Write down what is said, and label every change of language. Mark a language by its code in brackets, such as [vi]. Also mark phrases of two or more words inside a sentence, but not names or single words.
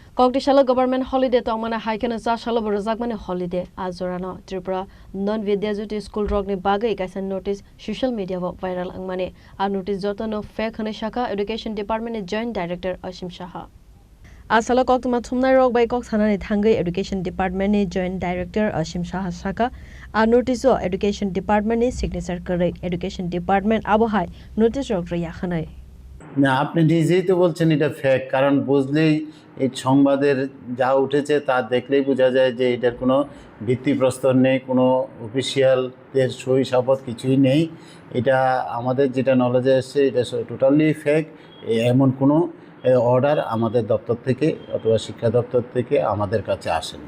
[trp] Kogdishala [en] government holiday [trp] to amana haikena za shala borozagmane holiday azorano Tripura non Vidyajuti school rog ni bagai kaisan notice [en] social media [trp] wa viral angmane a notice jotono fake hane shaka [en] education department [trp] ni [en] joint director [trp] Ashim Shaha Asala koktuma thumnai rog bai kok thanani thangai [en] education department [trp] ni [en] joint director [trp] Ashim Shaha shaka a notice o [en] education department [trp] ni signature kare [en] education department [trp] abohai notice rog ria khanai [bn] না আপনি নিজেই তো বলছেন এটা ফেক কারণ বুঝলেই এই সংবাদের যা উঠেছে তা দেখলেই বোঝা যায় যে এটার কোনো ভিত্তিপ্রস্তর নেই কোনো অফিসিয়ালদের সই শপথ কিছুই নেই এটা আমাদের যেটা নলেজে এসছে এটা [en] totally fake [bn] এমন কোনো অর্ডার আমাদের দপ্তর থেকে অথবা শিক্ষা দপ্তর থেকে আমাদের কাছে আসেনি